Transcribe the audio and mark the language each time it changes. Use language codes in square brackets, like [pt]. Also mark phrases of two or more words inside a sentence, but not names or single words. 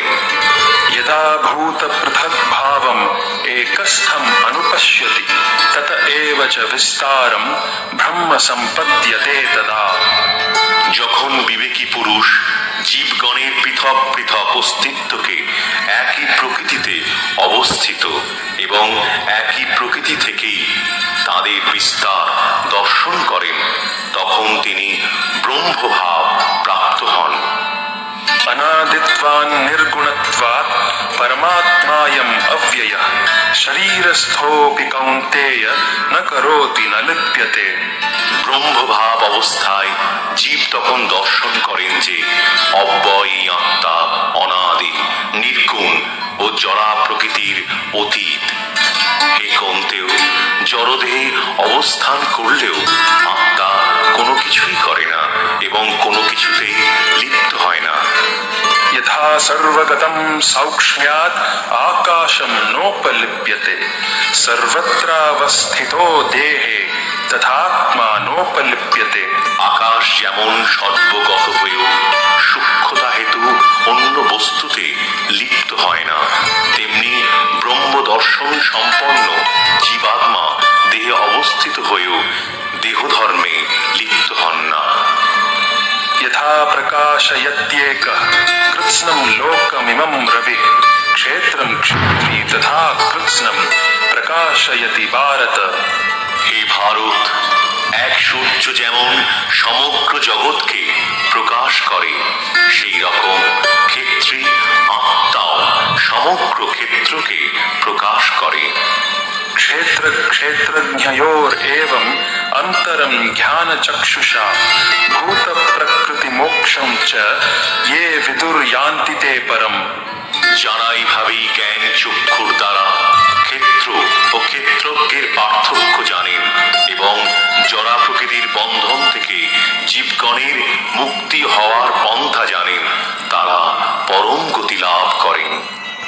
[sa] यदा भूतपृथग्भावम् एकस्थम् अनुपश्यति तत एव च विस्तारं ब्रह्म सम्पद्यते तदा। [bn] যখন বিবেকী পুরুষ জীবগণের পৃথক পৃথক অস্তিত্বকে একই প্রকৃতিতে অবস্থিত এবং একই প্রকৃতি থেকেই তাদের বিস্তার দর্শন করেন, তখন তিনি ব্রহ্মভাব প্রাপ্ত হন। [sa] अनादित्वान् निर्गुणत्वात् परमात्मायम् अव्ययः शरीरस्थोऽपि कौन्तेय न करोति न लिप्यते। [bn] ব্রহ্মভাব অবস্থায় জীব তখন দর্শন করেন যে অব্যয়ী আত্মা অনাদি, নির্গুণ ও জড়া প্রকৃতির অতীত। হে কন্তেয়, জড়দেহে অবস্থান করলেও আত্মা কোনো কিছুই করে না এবং কোনো কিছুতেই লিপ্ত হয় না। [sa] यथा सर्वगतं सौक्ष्म्यात् आकाशं नोपलिप्यते सर्वत्रावस्थितो देहे तथात्मा नोपलिप्यते। [bn] আকাশ যেমন সর্বগত হয়েও সূক্ষ্মতা হেতু অন্য বস্তুতে লিপ্ত হয় না, তেমনি ব্রহ্ম দর্শন সম্পন্ন জীবাত্মা দেহে অবস্থিত হয়েও দেহধর্মে লিপ্ত হন না। [sa] यथा प्रकाशयत्येकः कृत्स्नं लोकमिमं रविः क्षेत्रं क्षेत्री तथा कृत्स्नं प्रकाशयति भारत। [bn] হে ভারত, এক সূর্য যেমন সমগ্র জগৎকে প্রকাশ করে, সেই রকম ক্ষেত্রী আত্মাও সমগ্র ক্ষেত্রকে প্রকাশ করে। [sa] क्षेत्र क्षेत्रज्ञयोरेवम् अन्तरं ज्ञानचक्षुषा भूत प्रकृति मोक्षं च ये विदुर्यान्ति ते परम्। [bn] যারা এইভাবেই জ্ঞান চক্ষুর দ্বারা ক্ষেত্র ও ক্ষেত্রজ্ঞের পার্থক্য জানেন এবং জড়া প্রকৃতির বন্ধন থেকে জীবগণের মুক্তি হওয়ার পন্থা জানেন, তারা পরম গতি লাভ করেন।